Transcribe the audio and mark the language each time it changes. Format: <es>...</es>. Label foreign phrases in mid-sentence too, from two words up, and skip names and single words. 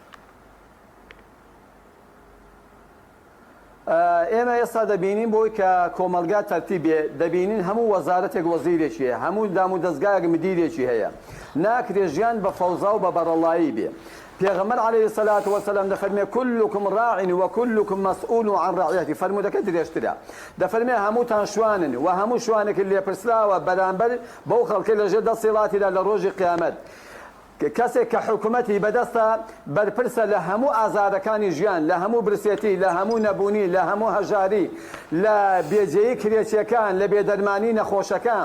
<ckb>ئێمە ئێستا دەبینین بۆی کە کۆمەلگا تەرتیبێ دەبینین هەموو وەزارەتێک وەزیرێکی هەیە، هەموو دام و دەستگایەک مدیرێکی هەیە. ناکرێ ژیان بە فەوزا و بە بەرەڵایی بێ. پێغەمبەر</ckb> <ar>عەلەیهی سەلات وەسەلام</ar> <ckb>دەفەرمێ</ckb> <ar>كلكم راع وكلكم مسؤول عن رعيته.</ar> <ckb>فەرمودەکە درێژترە، دەفەرمێ هەمووتان شوانن و هەموو شوانێکی لێپرسراوە بەرامبەر بەو خەڵکەی لەژێر دەسەڵاتیدا لە ڕۆژی قیامەت. کەسێک کە حکوومەتی بەدەستە بەرپرسە لە هەموو ئازارەکانی ژیان، لە هەموو برسێتی، لە هەموو نەبوونی، لە هەموو هەژاری، لە بێجێیی کرێچیەکان، لە بێدەرمانی نەخۆشەکان.</ckb>